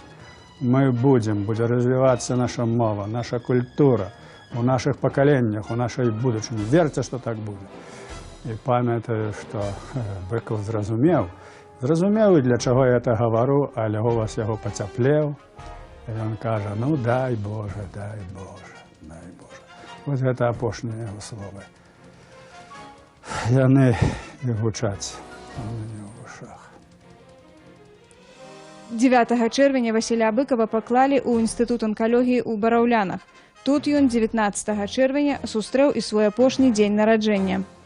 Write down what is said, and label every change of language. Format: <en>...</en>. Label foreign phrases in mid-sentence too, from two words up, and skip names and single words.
<be>Мы будзе развівацца наша мова, наша культура, у наших пакаленнях, у нашай будучыні. Верце, што так будзе. І памятаю, што Быкаў зразумеў, і для чаго я это гавару, але голас яго пацяплеў. І ён кажа: ну дай Боже, дай Боже, дай Боже. Вось гэта апошнія яго словы. Яны і гучаць у мяне ў вушах. 9 чэрвеня Васіля Быкава паклалі ў інстытут анкалогіі ў Бараўлянах. Тут ён 19 чэрвеня сустрэў і свой апошні дзень нараджэння.</be>